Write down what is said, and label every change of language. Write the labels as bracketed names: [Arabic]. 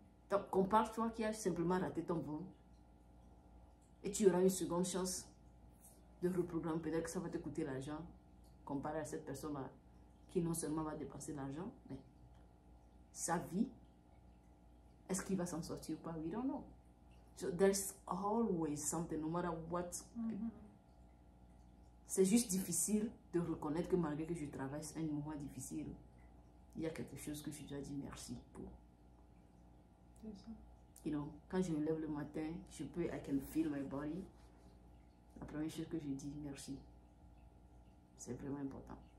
[French] Donc, compare-toi qui a simplement raté ton vol, et tu auras une seconde chance de reprogrammer. Peut-être que ça va te coûter l'argent, comparé à cette personne-là, qui non seulement va dépenser l'argent, mais sa vie, est-ce qu'il va s'en sortir ou pas? [English] We don't know. So there's always something, no matter what. [French] C'est juste difficile de reconnaître que malgré que je traverse un moment difficile, il y a quelque chose que je dois dire merci pour. C'est ça. You know, quand je me lève le matin, je peux, [English] I can feel my body. [French] La première chose que je dis, merci. C'est vraiment important.